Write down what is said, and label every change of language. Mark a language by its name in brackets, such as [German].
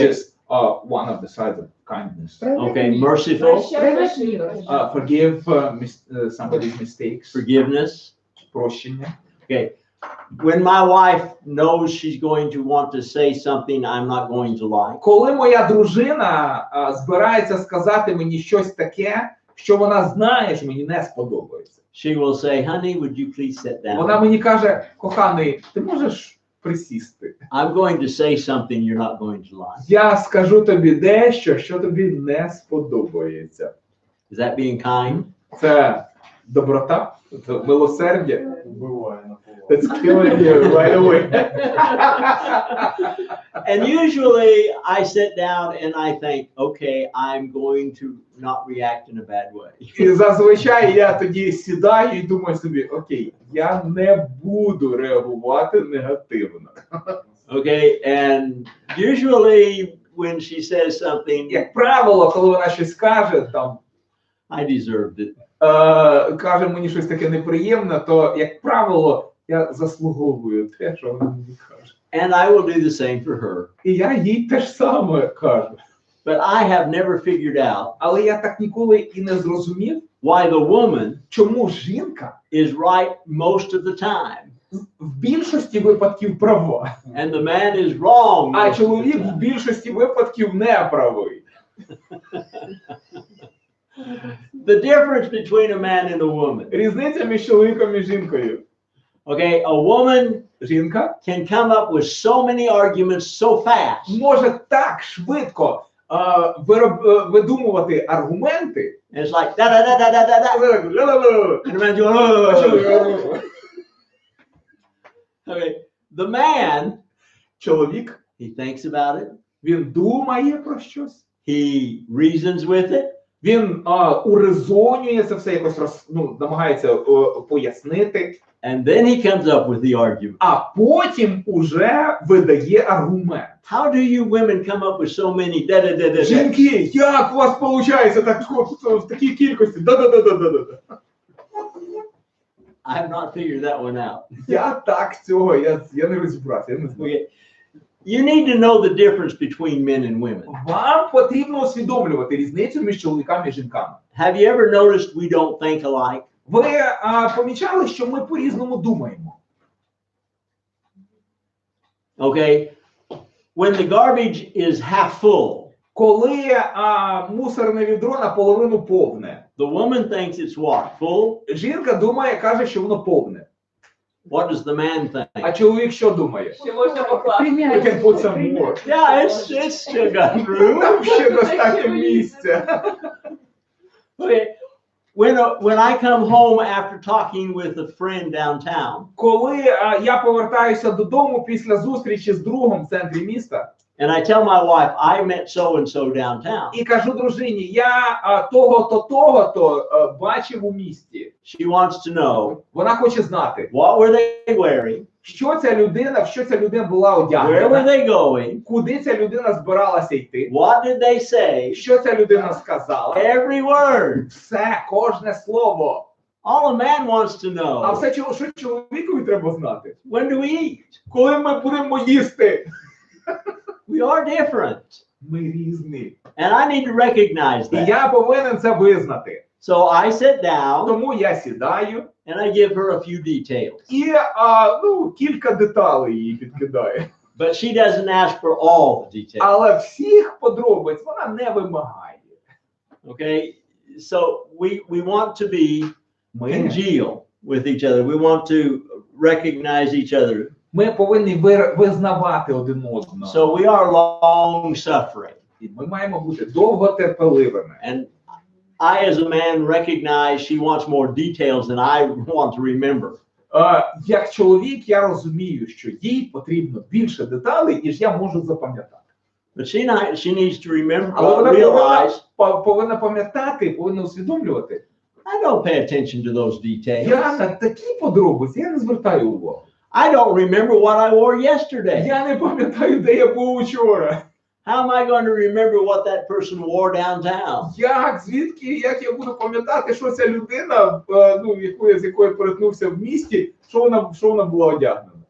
[English] Okay. is one of the sides of kindness. Okay, merciful, Forgive somebody's mistakes. forgiveness. [Ukrainian] Прощення. [English] Okay. When my wife knows she's going to want to say something I'm not going to like, [Ukrainian] Коли моя дружина збирається сказати мені щось таке, що вона знає, що мені не сподобається, [English] she will say, honey, would you please sit down? [Ukrainian] вона мені каже: коханий, ти можеш присісти? [English] I'm going to say something you're not going to like. [Ukrainian] Я скажу тобі дещо, що тобі не сподобається. [English] Is that being kind? [Ukrainian] Це доброта, це милосердя. Буває на [English] That's killing you right away. And usually I sit down and I think, okay, I'm going to not react in a bad way. [Ukrainian] І зазвичай я тоді сідаю і думаю собі: окей, я не буду реагувати негативно. [English] Okay, and usually when she says something, [Ukrainian] Як правило, коли вона щось каже, там, [English] I deserved it. [Ukrainian] каже мені щось таке неприємне, то, як правило, я заслуговую те, що вона мені каже. [English] And I will do the same for her. [Ukrainian] І я їй те ж саме кажу. [English] But I have never figured out [Ukrainian] Але я так ніколи і не зрозумів, [English] why the woman [Ukrainian] чому жінка [English] is right most of the time [Ukrainian] в більшості випадків права, [English] and the man is wrong. [Ukrainian] а [English] most of the [Ukrainian] чоловік в [English] time. [Ukrainian] більшості випадків не правий. [English] The difference between a man and a woman. [Ukrainian] Різниця між чоловіком і жінкою. [English] Okay, a woman [Ukrainian] Жінка [English] can come up with so many arguments so fast. [Ukrainian] може так швидко видумувати аргументи. [English] And it's like da da da da da da da. And the man's going, okay, the man, [Ukrainian] Чоловік, [English] he thinks about it. [Ukrainian] він думає про щось, [English] He reasons with it. [Ukrainian] він урезонює це все, якось намагається пояснити, [English] And then he comes up with the argument. [Ukrainian] а потім уже видає аргумент. [English] How do you women come up with so many da da da da da? [Ukrainian] Жінки, як у вас виходить так в такій кількості? Да-да-да-да-да-да. [English] I have not figured that one out. [Ukrainian] Я так цього, я не розібрався, я не знаю. [English] Okay. You need to know the difference between men and women. [Ukrainian] Вам потрібно усвідомлювати різницю між чоловіками і жінками. [English] Have you ever noticed we don't think alike? [Ukrainian] Ви помічали, що ми по-різному думаємо? [English] Okay. when the garbage is half full, [Ukrainian] Коли мусорне відро наполовину повне, [English] the woman thinks it's what? Full? [Ukrainian] жінка думає, каже, що воно повне. [English] What does the man think? [Ukrainian] А чоловік що думає? Ще можна покласти. [English] We can put some more. Yeah, it's still got room. [Ukrainian] Там ще достатньо місця. [English] Okay. When I come home after talking with a friend downtown, [Ukrainian] Коли я повертаюся додому після зустрічі з другом в центрі міста, [English] and I tell my wife, I met so-and-so downtown, [Ukrainian] і кажу дружині, я того-то бачив у місті. [English] she wants to know, [Ukrainian] Вона хоче знати, [English] what were they wearing? [Ukrainian] в що ця людина була [English] Where were [Ukrainian] одягнена, [English] they going? [Ukrainian] куди ця людина збиралася йти, [English] What did they say? [Ukrainian] що ця людина сказала. [English] Every word. [Ukrainian] Все, кожне слово. [English] All a man wants to [Ukrainian] А [English] know. [Ukrainian] все, що чоловікові треба знати. [English] When do we eat? [Ukrainian] Коли ми будемо їсти? [English] We are different. [Ukrainian] Ми різні. [English] And I need to recognize [Ukrainian] І [English] that. [Ukrainian] я повинен це визнати. [English] So I sit down [Ukrainian] Тому я сідаю [English] and I give her a few details. [Ukrainian] і кілька деталей їй підкидаю. [English] But she doesn't ask for all the details. [Ukrainian] Але всіх подробиць вона не вимагає. [English] Okay? So we want to be [Ukrainian] Ми, [English] congeal with each other. We want to recognize each other. [Ukrainian] ми повинні визнавати один одного. [English] So we are long suffering. [Ukrainian] І ми маємо бути довготерпеливими. [English] And I, as a man, recognize she wants more details than I want to remember. [Ukrainian] Як чоловік, я розумію, що їй потрібно більше деталей, ніж я можу запам'ятати. [English] But she needs to remember, [Ukrainian] Але вона [English] realize, [Ukrainian] повинна пам'ятати, повинна усвідомлювати. [English] I don't pay attention to those details. [Ukrainian] Я на такі подробиці, я не звертаю увагу. [English] I don't remember what I wore yesterday. [Ukrainian] Я не пам'ятаю, де я був учора. [English] How am I going to remember what that person wore downtown? [Ukrainian] Як я буду пам'ятати, що ця людина, з якою перетнувся в місті, що вона була одягнена?